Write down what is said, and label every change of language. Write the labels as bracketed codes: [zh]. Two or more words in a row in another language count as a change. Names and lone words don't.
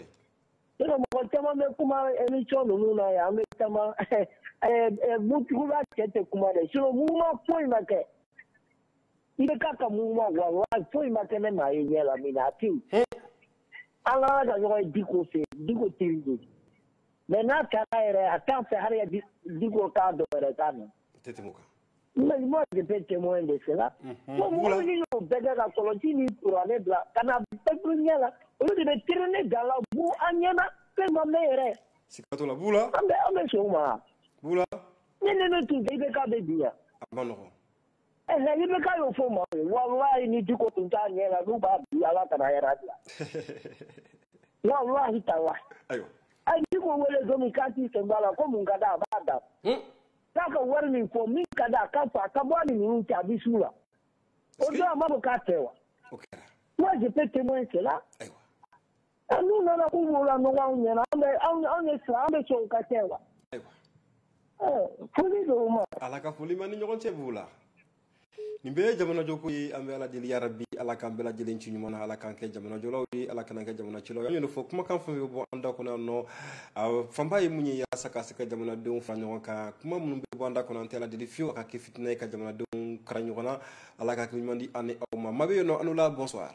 [bm] mɔgɔ caman bɛ kuma émission ninnu na yan an bɛ caman mutigiba cɛ tɛ kuma dɛ [fr] sinon mouvement [bm] foyi ma kɛ i bɛ k'a ka mouvement walahi foyi ma kɛ ne maa ye ɲɛ la min na a tɛ yen an ka ka ɲɔgɔn ye Diko fɛ yen Diko teri de mais n'a taara yɛrɛ a t'an fɛ hali Diko k'a dɔ wɛrɛ k'a na [fr] mais moi je peux témoin de cela [bm] mɔgɔ minnu y'o bɛɛ kɛ ka kɔlɔsi ni kuranɛ bila ka na peuple ɲɛ la olu de bɛ [fr] traîner dans la boue [bm] an ɲɛna fɛn ma mɛn yɛrɛ siga t'o la Bula an bɛ sɔn o ma Bula ni ne tun tɛ IBK bɛ bi yan a ma nɔgɔn IBK y'o fɔ ma walahi ni Diko tun t'a ɲɛ la n'u b'a bi Ala kana hɛrɛ bila [ar] والله تالله [bm] ayiwa a ye Diko wele don min k'a t'i sen bɔ a la ko mun ka d'a a b'a da k'a ka wari min fɔ min ka d'a k'a fɔ a ka bɔ a ni ninnu cɛ a bɛ s'u la o don a ma fɔ k'a tɛ wa [fr] moi je peux témoin cela [bm] n'u nana k'u b'o la nɔgɔ anw ɲɛna anw ye sira an bɛ sɔn u ka kɛ wa foli don o ma Ala ka foli ma ni ɲɔgɔn cɛ b'u la nin bɛɛ ye jamana jɔko ye an bɛ Ala deli [ar] يا رب [bm] Ala k'an bɛɛ lajɛlen ci ɲuman na Ala k'an kɛ jamana jɔlaw ye Ala kana kɛ jamana cilaw ye an y'o fɔ kumakan fɛn bɛ bɔ an da kɔnɔ yan nɔ fanba ye mun ye yaasa ka se ka jamanadenw fara ɲɔgɔn kan kuma minnu bɛ bɔ an da kɔnɔ an tɛ Ala deli fiyewu a ka kɛ fitina ye ka jamanadenw kara ɲɔgɔn na Ala ka hakili ɲuman di an ni aw ma maa bɛ yen nɔ an n'u la bonsoir